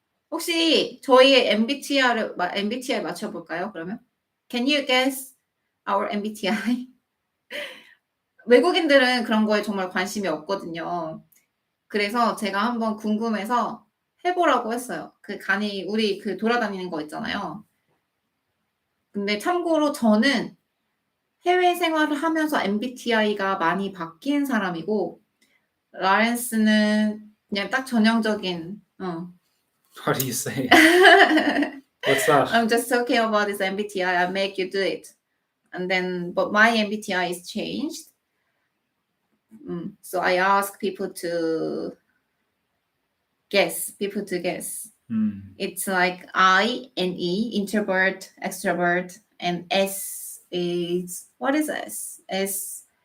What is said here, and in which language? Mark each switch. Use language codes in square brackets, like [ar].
[ko] 혹시 저희의 MBTI 맞춰볼까요? [en] 그러면 Can you guess our MBTI? [ko] 외국인들은 그런 거에 정말 관심이 없거든요. 그래서 제가 한번 궁금해서 해보라고 했어요. 우리 돌아다니는 거 있잖아요. 근데 참고로 저는 해외 생활을 하면서 MBTI가 많이 바뀐 사람이고, 라렌스는 그냥 딱 전형적인. [en] What do you say? What's that? I'm just talking about this MBTI. I make you do it, but my MBTI is changed. So I ask people to guess. It's like I and E, introvert, extrovert, and S is, what is S? S